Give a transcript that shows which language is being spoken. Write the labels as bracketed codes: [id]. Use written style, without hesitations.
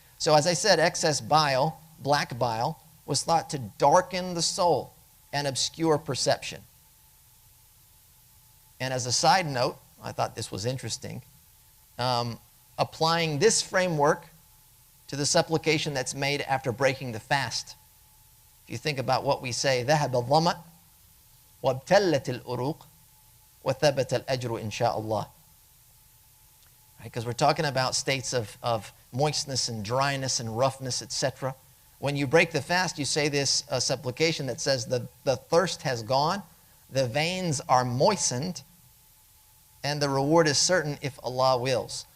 [en] So as I said, excess bile, black bile, was thought to darken the soul and obscure perception. And as a side note, I thought this was interesting, applying this framework to the supplication that's made after breaking the fast. If you think about what we say, [ar] ذهب الظمأ وابتلت الأروق وثبت الأجر إن شاء الله. [en] Because we're talking about states of moistness and dryness and roughness, etc. When you break the fast, you say this supplication that says the thirst has gone, the veins are moistened, and the reward is certain if Allah wills.